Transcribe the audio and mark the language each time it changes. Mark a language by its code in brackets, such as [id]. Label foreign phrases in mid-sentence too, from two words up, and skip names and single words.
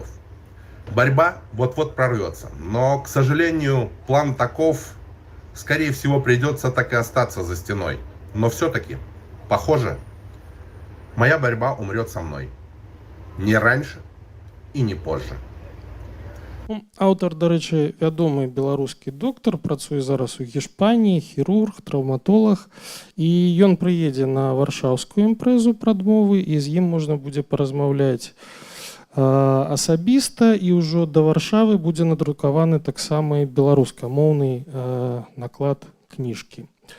[ru] Борьба вот-вот прорвется, но, к сожалению, план таков. Скорее всего, придется так и остаться за стеной. Но все-таки, похоже, моя борьба умрет со мной. Не раньше и не позже. [be] Аўтар, дарэчы, вядомы беларускі доктар, працуе зараз у Гішпаніі, хірург, траўматолог, і ён прыедзе на варшаўскую імпрэзу прадмовы, і з ім можна будзе паразмаўляць асабіста, і ўжо да Варшавы будзе надрукаваны таксама і беларускамоўны наклад кніжкі.